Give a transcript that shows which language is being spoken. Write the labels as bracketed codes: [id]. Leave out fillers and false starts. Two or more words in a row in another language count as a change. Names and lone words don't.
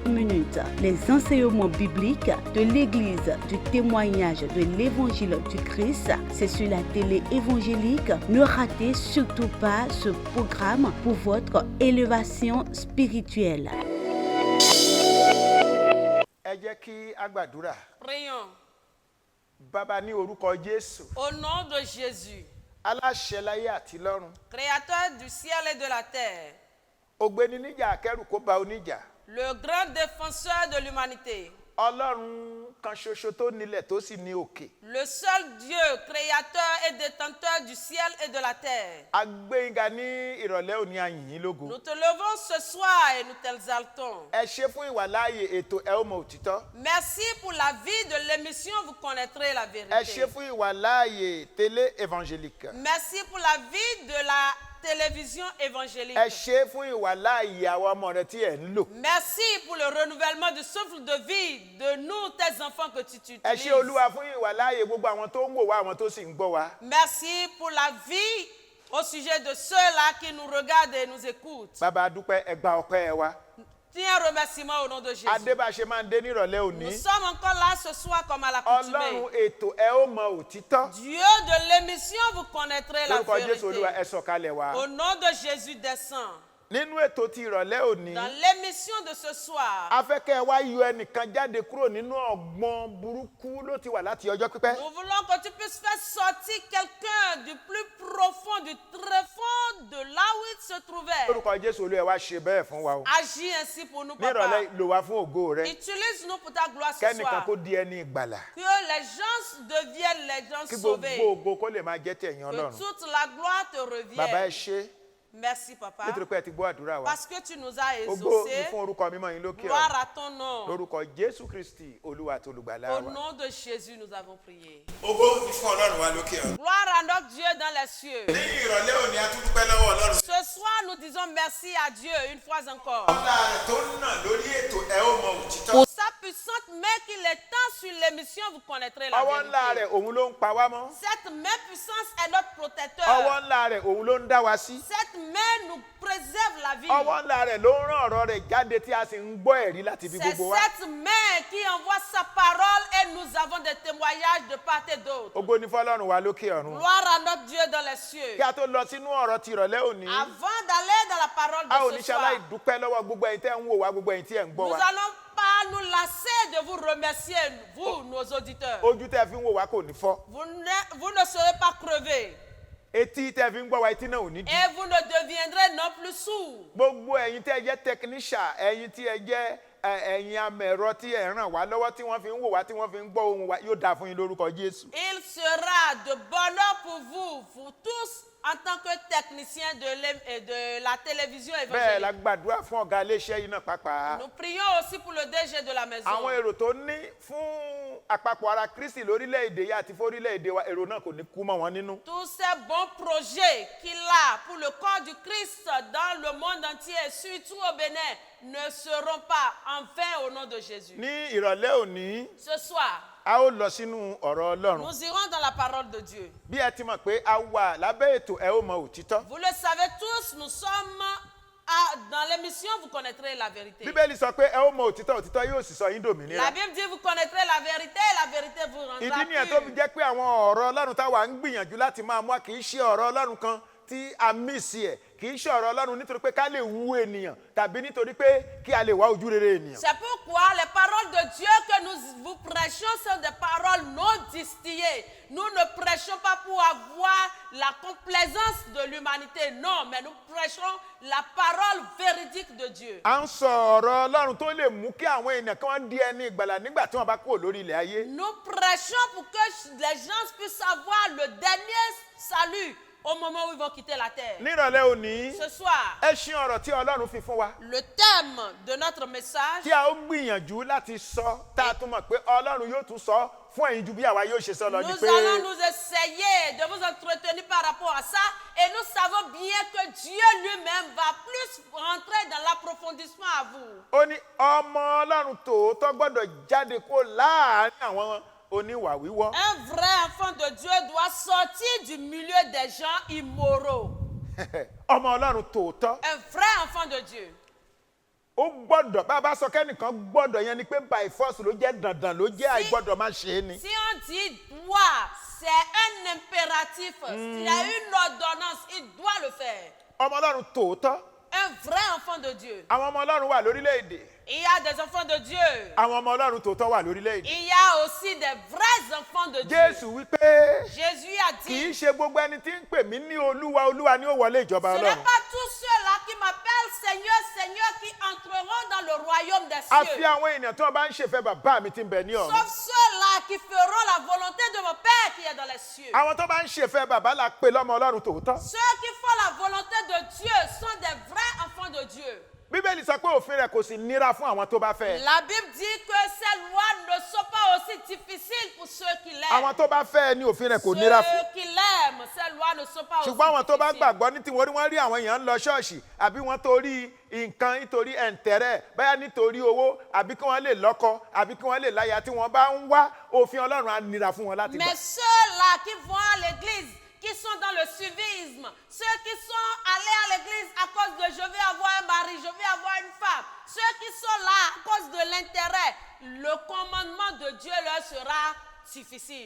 [fr] Les enseignements bibliques de l'Église du témoignage de l'Évangile du Christ, c'est sur la télé évangélique. Ne ratez surtout pas ce programme pour votre élévation spirituelle. Prions. [yo] Baba ní orúkọ Jésù. [fr] Au nom de Jésus, [yo] Aláṣẹ láyé àti lọ́run. [fr] Créateur du ciel et de la terre, [yo] Ògbéni níjà akẹ́rù kó bá oníjà. [fr] le grand défenseur de l'humanité, [yo] Ọlọ́run kan ṣoṣo tó nílẹ̀ tó sì ní òkè. [fr] le seul Dieu, créateur et détenteur du ciel et de la terre. [yo] A gbé yín ga ní ìrọ̀lẹ́ òní, a yìn yín lógo. [fr] Nous te levons ce soir et nous t'exaltons. [yo] Ẹ ṣé fún ìwàláàyè ètò Ẹ ó mọ òtítọ́. [fr] Merci pour la vie de l'émission, vous connaîtrez la [yo] Ẹ [fr] vérité. [yo] ṣé fún ìwàláàyè télé évangélique. [fr] Merci pour la vie de la télévision évangélique. [yo] Ẹ ṣé fún ìwàláàyè àwọn ọmọ rẹ tí ẹ ń lò. [fr] Merci pour le renouvellement du souffle de vie de nous, tes enfants que tu [yo] Ẹ [fr] utilises. [yo] ṣé Olúwa fún ìwàláàyè gbogbo àwọn tó ń wò wá, àwọn tó sì ń gbọ́ wá. [fr] Merci pour la vie au sujet de ceux-là qui nous regardent et nous écoutent. [yo] Bàbá a dúpẹ́, ẹ gba ọpẹ́ ẹ wa. [fr] Tiens un remerciement au nom de Jésus. [yo] Adébáṣe máa ń dé nírọ̀lẹ́ [fr] Nous [yo] òní. [fr] sommes encore là ce soir comme à l'accoutumée. [yo] Ọlọ́run ètò Ẹ ó mọ òtítọ́. [fr] Dieu de l'émission, vous connaîtrez la [yo] Lórúkọ Jésù Olúwa, [fr] vérité. [yo] ẹ sọ̀kalẹ̀ wá. [fr] Au nom de Jésus, descend. [yo] Nínú ètò ti ìrọ̀lẹ́ òní, [fr] Dans l'émission de ce soir, [yo] a fẹ́ kẹ́ ẹ wá yọ ẹnìkan jáde kúrò nínú ọgbọ́n burúkú ló ti wà láti ọjọ́ pípẹ́. [fr] nous voulons que tu puisses faire sortir quelqu'un du plus profond, du tréfonds de là où il se trouvait. [yo] Lórúkọ Jésù Olúwa, ẹ wá ṣe bẹ́ẹ̀ fún wa o. [fr] Agis ainsi pour nous, [yo] Ní [fr] papa. [yo] ìrọ̀lẹ́ lò wá fún ògo rẹ. [fr] Utilise-nous pour ta gloire ce [yo] Kẹ́nìkan [fr] soir. [yo] kó di ẹni ìgbàlà. [fr] Que les gens deviennent les gens [yo] Kí [fr] sauvés. [yo] gbogbo ògo kó lè máa jẹ́ tẹ̀yìn [fr] Que [yo] Ọlọ́run. [fr] toute la gloire te [yo] Bàbá ẹ [fr] revienne. [yo] ṣé [fr] Merci, papa. [yo] nítorí pé ẹ ti gbọ́ àdúrà wa. [fr] Parce que tu nous as [yo] Ògo ni [fr] exaucés. [yo] fún orúkọ mímọ́ yín lókè [fr] Gloire [yo] ọ̀run. [fr] à ton nom. [yo] Lórúkọ Jésù Kristi Olúwa àti Olùgbàlà [fr] Au [yo] wa. [fr] nom de Jésus, nous avons prié. [yo] Ògo ni fún Ọlọ́run wa lókè ọ̀run. [fr] Gloire à notre Dieu dans les cieux. [yo] Ní ìrọ̀lẹ́ òní, a tún dúpẹ́ lọ́wọ́ Ọlọ́run. [fr] Ce soir, nous disons merci à Dieu une fois encore. [yo] Ọlá rẹ̀ tó ń nà lórí ètò Ẹ ó mọ òtítọ́. [fr] Pour sa puissante main qu'il étend sur l'émission, vous connaîtrez la [yo] Ọwọ́ ńlá [fr] vérité. [yo] rẹ̀ òun ló ń pa wá mọ́. [fr] Cette main puissance est notre protecteur. [yo] Ọwọ́ ńlá rẹ̀ òun ló ń dá wa sí. [fr] Cette main nous préserve la vie. [yo] Ọwọ́ ńlá rẹ̀ ló ń rán ọ̀rọ̀ rẹ̀ jáde tí a sì ń gbọ́ ẹ̀rí láti ibi [fr] C'est [yo] gbogbo wa. [fr] cette main qui envoie sa parole et nous avons des témoignages de part et d'autre. [yo] Ògo ni fọ́lọ́run wa lókè ọ̀run. [fr] Gloire à notre Dieu dans les cieux. [yo] Kí a tó lọ sínú ọ̀rọ̀ ti ìrọ̀lẹ́ òní, [fr] Avant d'aller dans la parole [yo] a ò [fr] de [yo] ní [fr] ce [yo] ṣaláì [fr] soir, [yo] dúpẹ́ lọ́wọ́ gbogbo ẹ̀yin tẹ́ ń wò wá, gbogbo ẹ̀yin tí ẹ̀ ń gbọ́ [fr] nous [yo] wa. [fr] n'allons pas nous lasser de vous remercier, vous, nos auditeurs. [yo] Ojú tẹ́ fi ń wò wá kò ní fọ́. [fr] Vous ne serez pas crevés [yo] Etí tẹ́ fi ń gbọ́ wa, etí náà ò ní dì. [fr] et vous ne deviendrez non plus sourds. [yo] Gbogbo ẹ̀yin tẹ́ jẹ́ technician, ẹ̀yin tí ẹ jẹ́ ẹ̀yin amẹ̀rọ tí ẹ ràn wá lọ́wọ́ tí wọ́n fi ń wò wá, tí wọ́n fi ń gbọ́ ohùn wa, yóò dáa fún yín lórúkọ Jésù. [fr] Il sera de bonheur pour vous tous, en tant que technicien de la télévision [yo] Bẹ́ẹ̀ la [fr] évangélique. [yo] gbàdúrà fún ọ̀gá iléeṣẹ́ yìí náà pàápàá. [fr] Nous prions aussi pour le DG de la maison. [yo] Àwọn èrò tó ní fún àpapọ̀ ara Kristi lórílẹ̀‐èdè yìí àti fórílẹ̀‐èdè wa, èrò náà kò ní kú mọ́ wọn nínú. [fr] Tous ces bons projets qu'il a pour le corps du Christ dans le monde entier, surtout au Bénin, ne seront pas en vain au nom de Jésus. [yo] Ní ìrọ̀lẹ́ òní, [fr] Ce soir, [yo] a ó lọ sínú ọ̀rọ̀ Ọlọ́run. [fr] nous irons dans la parole de Dieu. [yo] Bí ẹ ti mọ̀ pé a wà lábẹ́ ètò Ẹ ó mọ òtítọ́. [fr] Vous le savez tous, nous sommes dans l'émission, vous connaîtrez la vérité. [yo] Bíbélì sọ pé ẹ ó mọ òtítọ́, òtítọ́ yóò sì sọ yín [fr] La [yo] dòmìnira. [fr] Bible dit, vous connaîtrez la vérité et la vérité vous rendra [yo] Ìdí nìyẹn tó fi [fr] pur. [yo] jẹ́ pé àwọn ọ̀rọ̀ Ọlọ́run táwa ń gbìyànjú láti máa mú wá kì í ṣe ọ̀rọ̀ Ọlọ́run kan tí a mísì ẹ̀ kì í ṣe ọ̀rọ̀ Ọlọ́run nítorí pé ká lè wu ènìyàn tàbí nítorí pé kí a lè wá ojú rere ènìyàn. [fr] C'est pourquoi les paroles de Dieu que nous vous prêchons sont des paroles non distillées. Nous ne prêchons pas pour avoir la complaisance de l'humanité, non, mais nous prêchons la parole véridique de Dieu. [yo] À ń sọ ọ̀rọ̀ Ọlọ́run tó lè mú kí àwọn ènìyàn kí wọ́n di ẹni ìgbàlà nígbà tí wọ́n bá kúrò lórí ilẹ̀ ayé. [fr] Nous prêchons pour que les gens puissent avoir le dernier salut au moment où ils vont quitter la terre. [yo] Nírọ̀lẹ́ òní, [fr] Ce soir, [yo] ẹṣin ọ̀rọ̀ tí Ọlọ́run fi fún wa. [fr] le thème de notre message, [yo] Tí a ó gbìyànjú láti sọ, tá a tún mọ̀ pé Ọlọ́run yóò tún sọ fún ẹ̀yin ju bí àwa yóò ṣe sọ lọ ni [fr] nous [yo] pé. [fr] allons nous essayer de vous entretenir par rapport à ça et nous savons bien que Dieu lui-même va plus rentrer dans l'approfondissement à vous. [yo] Ó ní ọmọ Ọlọ́run tòótọ́ gbọ́dọ̀ jáde kó láàárín àwọn oníwà wíwọ́. [fr] Un vrai enfant de Dieu doit sortir du milieu des gens immoraux. [yo] Ọmọ Ọlọ́run tòótọ́. [fr] Un vrai enfant de Dieu. [yo] Ó gbọ́dọ̀ bá a bá sọ kẹ́nìkan gbọ́dọ̀ yẹn ni pé [en] by force [yo] ló jẹ́ dandan ló jẹ́ àìgbọ́dọ̀ má ṣe é ni. [fr] Si on dit doit, c'est un impératif. S'il y a une ordonnance, il doit le faire. [yo] Ọmọ Ọlọ́run tòótọ́. [fr] Un vrai enfant de Dieu. [yo] Àwọn ọmọ Ọlọ́run wà lórílẹ̀-èdè. [fr] Il y a des enfants de Dieu. [yo] Àwọn ọmọ Ọlọ́run tòótọ́ wà lórílẹ̀-èdè. [fr] Il y a aussi des vrais enfants de Dieu. [yo] Jésù wípé [fr] Jésus a [yo] kì í [fr] dit, [yo] ṣe gbogbo ẹni tí ń pè mí ní Olúwa Olúwa ni ó wọlé ìjọba [fr] ce n'est [yo] Ọlọ́run. [fr] pas tous ceux-là qui m'appellent Seigneur, Seigneur qui entreront dans le royaume des [yo] Àfi [fr] cieux. [yo] àwọn ènìyàn tí wọ́n bá ń ṣèfẹ́ bàbá mi tí ń bẹ ní ọ̀run. [fr] Sauf ceux-là qui feront la volonté de mon Père qui est dans les cieux. [yo] Àwọn tó bá ń ṣèfẹ́ bàbá la pè lọ́mọ Ọlọ́run tòótọ́. [fr] Ceux qui font la volonté de Dieu sont des vrais enfants de Dieu. [yo] Bíbélì sọ pé òfin rẹ̀ kò sì nira fún àwọn tó bá fẹ́. [fr] La Bible dit que ces lois ne sont pas aussi difficiles pour ceux qui [yo] Àwọn [fr] l'aiment. [yo] tó bá fẹ́ ni òfin rẹ̀ kò nira fún. [fr] Ceux qui l'aiment, ces lois ne sont pas aussi [yo] Ṣùgbọ́n àwọn tó bá [fr] difficiles. [yo] gbàgbọ́ ní tiwọn wọ́n rí àwọn èèyàn ń lọ ṣọ́ọ̀ṣì àbí wọ́n torí nǹkan nítorí ẹ̀ǹtẹ̀rẹ̀ báyà nítorí owó àbí kí wọ́n lè lọ́kọ àbí kí wọ́n lè láya tí wọ́n bá ń wá òfin Ọlọ́run á nira fún wọn láti gbà. [fr] Mais ceux-là qui vont à l'église, qui sont dans le suivisme, ceux qui sont allés à l'église à cause de je vais avoir un mari, je vais avoir une femme, ceux qui sont là à cause de l'intérêt, le commandement de Dieu leur sera difficile.